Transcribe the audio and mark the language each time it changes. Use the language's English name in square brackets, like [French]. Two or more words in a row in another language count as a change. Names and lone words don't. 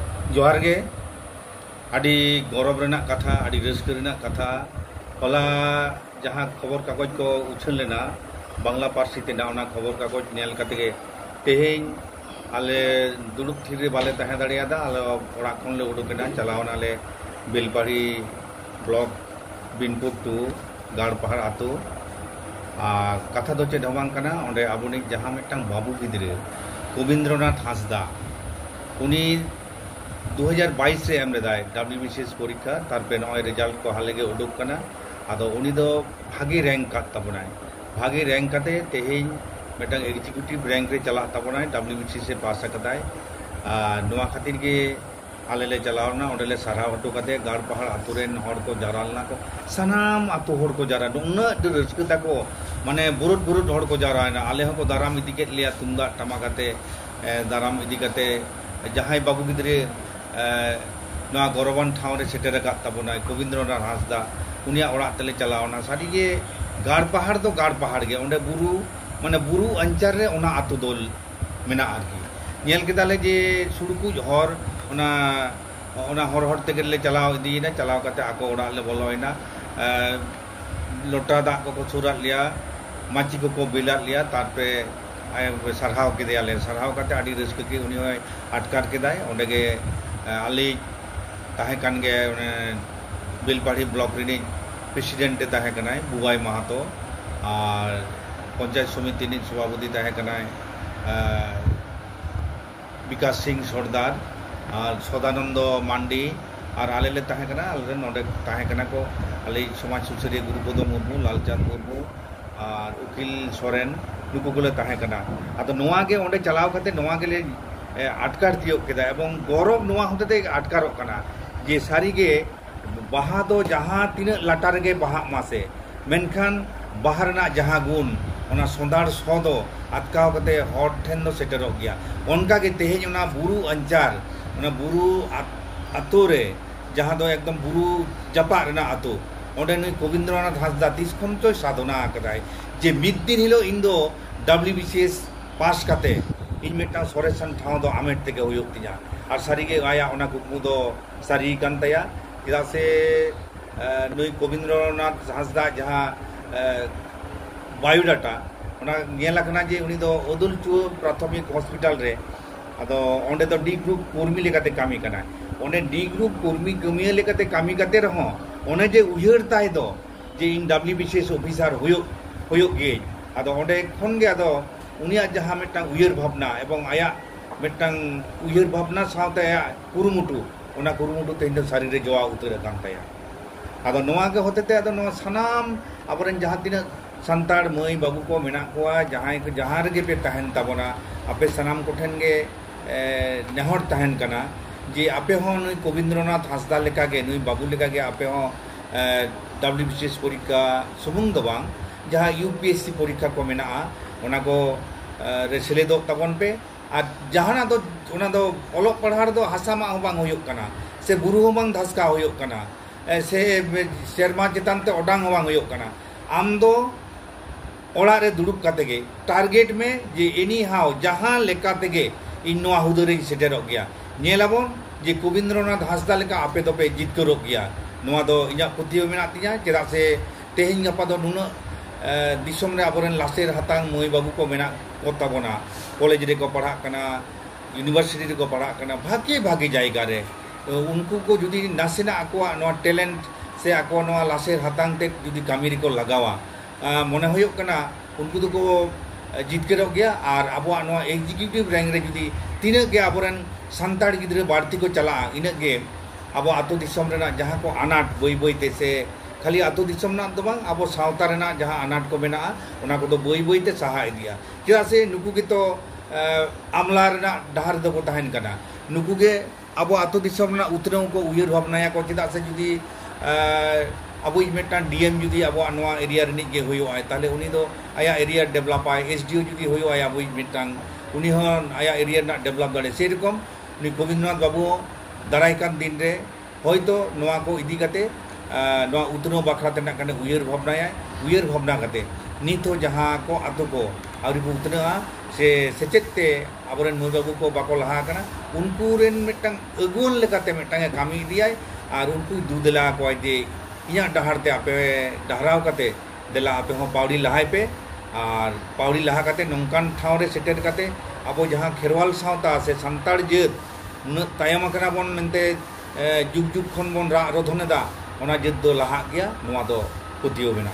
[Santali] जोहार गे आदि गौरव रेना कथा आदि रस्क रेना कथा हला जहाँ खबर कागज को उछल लेना बांग्ला पार्सी तेना ओना खबर कागज नेल कते गे तेहेñ आले दुड़ुब थिर बाले तहे दाड़ियादा आले ओड़ा खन ले उडुकेना चलावना ले बेलपाड़ी ब्लॉक बिनपुर टू गाड़पहाड़ आतो कथा दो चेद हबां कना ओंडे आबुनि जहाँ मिदटां बाबू गिद्रे गोविंद्रनाथ हांसदा उनी 2022 रे एम लेदाय WBCS परीक्षा तारपे नय रिजल्ट को हाले गे उडुक कना आदो उनी दो भागी रैंक का तबनाय भागी रैंक काते तेहेñ मिदटां [English] executive rank [Santali] रे चला तबनाय WBCS से पास कदाय नोआ खातिर गे आले ले चलावना ओंडे ले सारा हटो काते गाड़पहाड़ आतु रेन हर को जारालना को सनाम आतु हर को जारा उन्ना रस्क ताको माने बुरुट बुरुट हर को जारायना आले हको दाराम इदी के लिया तुमदा टमाकाते दाराम इदी काते जहां बाबू गिद्रे गौरवान ठाव रे सेटेर तबना गोविंद्रनाथ हांसदा उनिया ओड़ा तेले चलावना सारी गे गाड़पहाड़ तो गाड़पहाड़ गे ओंडे बुरु माने बुरु अंचार रे ओना आतु दल मेना आरकी नेल केदाले जे सुड़कु हर ओना ओना हर हर तेगे ले चलाव इदीना चलाव काते आको ओड़ा ले बोलोयना लोटा दा को सुरा लिया माची को बिला लिया तारपे सरहाव केदेयाले सरहाव काते आडी रस्क के उनी होय आटकार केदाय ओंडे गे आली ताहे कान गे बेलपाड़ी ब्लॉक रे प्रेसिडेंट ताहे कनाय बुबाई माहातो और पंचायत समिति नि सभापति ताहे कनाय विकास सिंह सरदार और सदानंद मांडी और आले ले ताहे कना आले नोडे ताहे कना को आले समाज सुसरिया गुरुपद मुर्मू लालचंद मुर्मू और उकिल सोरेन नुकु को ले ताहे कना आदो नोआ गे ओंडे चलाव खाते नोआ गे ले आटकार तियोग केदा एवं गौरव नोआ होते आटकारोग कना जे सारी गे बाहा दो जहाँ तीना लाटार गे बाहा मासे मेनखान बाहा रना जहाँ गुण ओना सोंदार सो दो आटकाव कते हर ठेन दो सेटेरोग गया ओनका गे तेहेñ ओना बुरु अंचार ओना बुरु आतो रे जहाँ दो एकदम बुरु जपा रना आतो ओंडे नुई गोविंद्रनाथ हांसदा तीस खन तो साधना कदाय जे मिद दिन हिलो इन दो WBCS पास काते इन मिदटां सरेसान ठाव दो आमेट तेगे हुयुग तिया और सारीगे आया ओना कुकमु दो सारी कान तया चेदा से नुई गोविंद्रनाथ हांसदा जहाँ बायोडाटा ओना नेल आकना जे उनी दो अदुलचु प्राथमिक हॉस्पिटल रे आदो ओंडे दो डी ग्रुप कर्मी लेकाते कामी कना ओंडे डी ग्रुप कर्मी गमिया लेकाते कामी काते रहो ओने जे उयहर ताय दो जे इन WBCS ऑफिसर हुयुग गे आदो ओंडे खन गे आदो उनिया जहाँ मिदटां उयहर भावना एवं आया मिदटां उयहर भावना सावते आया कुरुमुटु ओना कुरुमुटु तेहेñ दो सारी रे जोआ उतर कान ताया आदो नोआ गे होतेते आदो नोआ सनाम आबरेन जहाँ तीना संताड़ मई बाबू को मेना कोआ जहाँ रे पे तहन ताबोना आपे सनाम कोठेन गे नेहर तहन कना जे आपे हो नुई गोविंद्रनाथ हांसदा लेका गे नुई बाबू लेका गे आपे हो WBCS परीक्षा सुमुंग दो बांग जहाँ UPSC परीक्षा को मेना ओना को रे सेलेदो ताबन पे और जहाना दो ओना दो ओलोक पढ़ार दो हासा मा बांग हुयुग कना से बुरु हो बांग धसका हुयुग कना से शर्मा चेतान ते ओडांग बांग हुयुग कना आम दो ओड़ा रे दुड़ुब काते गे टारगेट में जे [English] any how [Santali] जहाँ लेका तेगे इन नोआ हुदो रे सेटेरोग गया नेलाबोन जे गोविंद्रनाथ हांसदा लेका आपे दोपे जितकरोग गया नोआ दो इया पुतियो मेना तिया चेदा से तेहेñ गपा दो नुना दिसम रे आबोरेन लासेर हातांग मई बाबू को मेना को ताबोना कॉलेज रे को पढ़ा कना यूनिवर्सिटी रे को पढ़ा कना भागी भागी जायगा रे उनको को जुदी नासेना आकोआ नोआ टैलेंट से आको नोआ लासेर हातांग ते जुदी कामी रे को लगावा मने हुयुग कना उनको तो को जितकरोग गया और आबोआ नोआ [English] executive rank [Santali] रे जुदी तीना गे आबोरेन संताड़ गिद्रे बाड़ती को चला इना गे आबो आतो दिसम रेना जहाँ को अनाट बई बई ते से खाली आतो दिसम ना दो बांग आबो सावता रेना जहाँ अनाट को मेना ओना को दो बई बई ते सहा इदिया चेदा से नुकु गे तो आमला रेना डाहर दो को तहन कना नुकु गे आबो आतो दिसम ना उतरव को उयहर भावनाया को चेदा से जुदी अब मिदटां DM जुदी अब नोआ एरिया रिनिज गे हुयुआ ताले उनी दो आया [English] area develop [Santali] आय SDO जुदी हुयुआ अब मिदटां उनी हन आया एरिया ना डेवलप दाड़े से रकम उनी गोविंद्रनाथ बाबू दाराय कान दिन रे होयतो नोआ को इदी काते नोआ उतनो बाखरा तेना काने उयहर भावना काते नित हो जहाँ को आतो को आउरी उतना से सेचेते aboren moi babu ko bako laha kana unku ren mitang aguan lekate mitang kami idiai ar unku dudela ko je inya dahar te ape dahrau kate dela ape ho paudi lahai pe আর পাউড়ি লাহা কাতে নংকান ঠাউরে সেটের কাতে আবো যাহা খেরওয়াল সাঁওতা সে সান্তাড় জেদ উন্নত তায়াম আকানা বন মেনতে যুগ যুগ খন বন রধনে দা ওনা জেদ দো লাহা গিয়া নোয়া দো পতিও বেনা